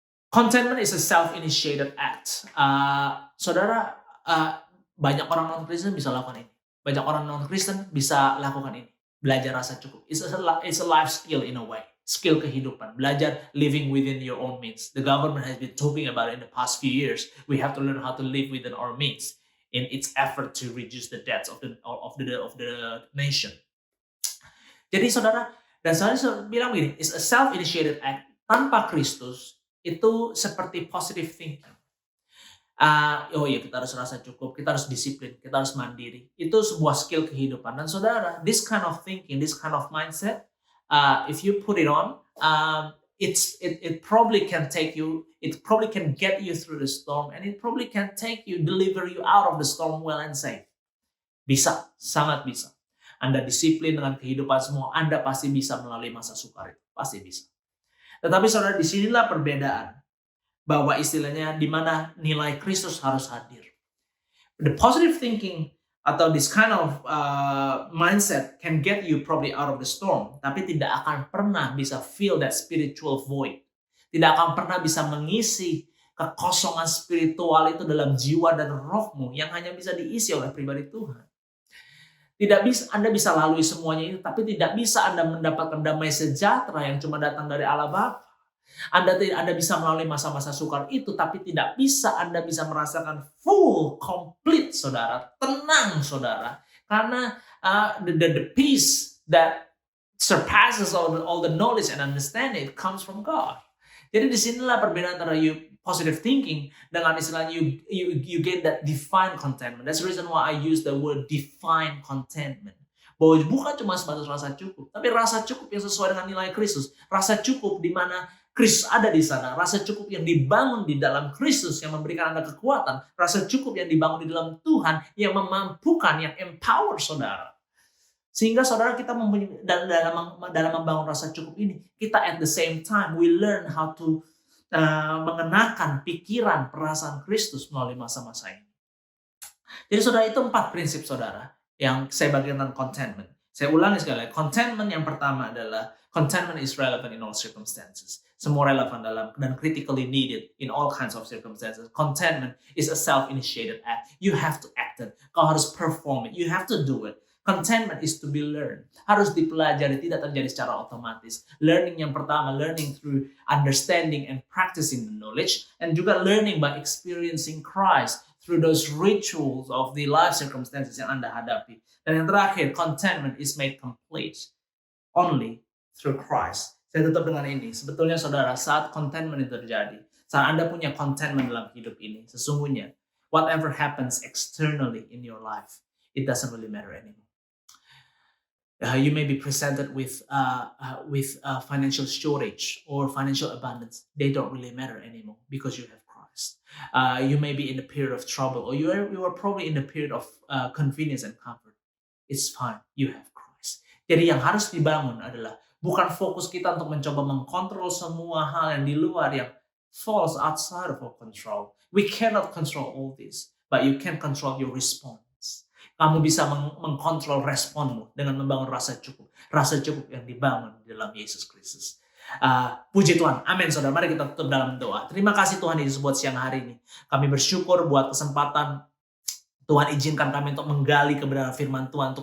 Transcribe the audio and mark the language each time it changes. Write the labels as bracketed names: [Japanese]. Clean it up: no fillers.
[English] Contentment is a self-initiated act. [Indonesian] Saudara, banyak orang non-Kristen bisa lakukan ini. Banyak orang non-Kristen bisa lakukan ini. Belajar rasa cukup. [English] It's a life skill in a way. [Indonesian] Skill kehidupan. [English] Belajar living within your own means. The government has been talking about it in the past few years. We have to learn how to live within our means in its effort to reduce the debts of the nation. [Indonesian] Jadi saudara, dan saya bilang begini, [English] it's a self-initiated act. [Indonesian] Tanpa Kristus, itu seperti positive thinking. Kita harus rasa cukup, kita harus disiplin, kita harus mandiri. Itu sebuah skill kehidupan. Dan saudara, [English] this kind of thinking, this kind of mindset, if you put it on, it probably can take you, it probably can get you through the storm, and it probably can deliver you out of the storm well and safe. [Indonesian] Bisa, sangat bisa. Anda disiplin dengan kehidupan semua, Anda pasti bisa melalui masa sukar itu. Pasti bisa. Tetapi saudara, disinilah perbedaan. Bahwa istilahnya di mana nilai Kristus harus hadir. [English] The positive thinking atau this kind of mindset can get you probably out of the storm. [Indonesian] Tapi tidak akan pernah bisa [English] fill that spiritual void. [Indonesian] Tidak akan pernah bisa mengisi kekosongan spiritual itu dalam jiwa dan rohmu yang hanya bisa diisi oleh pribadi Tuhan. Tidak bisa Anda bisa lalui semuanya itu, tapi tidak bisa Anda mendapatkan damai sejahtera yang cuma datang dari Allah Bapa. Anda bisa melalui masa-masa sukar itu, tapi tidak bisa Anda bisa merasakan [English] full, complete, [Indonesian] saudara, tenang, saudara, karena [English] the peace that surpasses all the knowledge and understanding, it comes from God. [Indonesian] Jadi disinilah perbedaan antara positive thinking dengan istilahnya [English] you get that divine contentment. That's the reason why I use the word divine contentment. [Indonesian] Bahwa bukan cuma sebatas rasa cukup, tapi rasa cukup yang sesuai dengan nilai Kristus. Rasa cukup di mana Kristus ada di sana. Rasa cukup yang dibangun di dalam Kristus yang memberikan Anda kekuatan. Rasa cukup yang dibangun di dalam Tuhan yang memampukan, yang empower saudara. Sehingga saudara kita dalam membangun rasa cukup ini, kita [English] at the same time we learn how to [Indonesian] mengenakan pikiran, perasaan Kristus melalui masa-masa ini. Jadi saudara, itu 4 prinsip saudara yang saya bagikan tentang contentment. Saya ulangi sekali lagi, contentment yang pertama adalah [English] contentment is relevant in all circumstances. [Indonesian] Semua relevan dalam dan [English] critically needed in all kinds of circumstances. Contentment is a self-initiated act. You have to act it. [Indonesian] Kau harus [English] perform it. You have to do it. Contentment is to be learned. [Indonesian] Harus dipelajari, tidak terjadi secara otomatis. [English] Learning yang pertama, learning through understanding and practicing the knowledge, and juga learning by experiencing Christ through those rituals of the life circumstances [Indonesian] yang Anda hadapi. Dan yang terakhir, [English] contentment is made complete only through Christ. [Indonesian] Saya tutup dengan ini. Sebetulnya saudara, saat contentment itu terjadi, saat Anda punya contentment dalam hidup ini, sesungguhnya [English] whatever happens externally in your life, it doesn't really matter anymore. You may be presented with financial shortage or financial abundance. They don't really matter anymore because you have Christ. You may be in a period of trouble, or you are probably in a period of convenience and comfort. It's fine. You have Christ. [Indonesian] Jadi yang harus dibangun adalah bukan fokus kita untuk mencoba mengkontrol semua hal yang di luar yang [English] falls outside of our control. We cannot control all this, but you can control your response. [Indonesian] Kamu bisa mengkontrol responmu dengan membangun rasa cukup. Rasa cukup yang dibangun di dalam Yesus Kristus. Puji Tuhan. Amin, saudara. Mari kita tutup dalam doa. Terima kasih Tuhan Yesus buat siang hari ini. Kami bersyukur buat kesempatan Tuhan izinkan kami untuk menggali kebenaran firman Tuhan.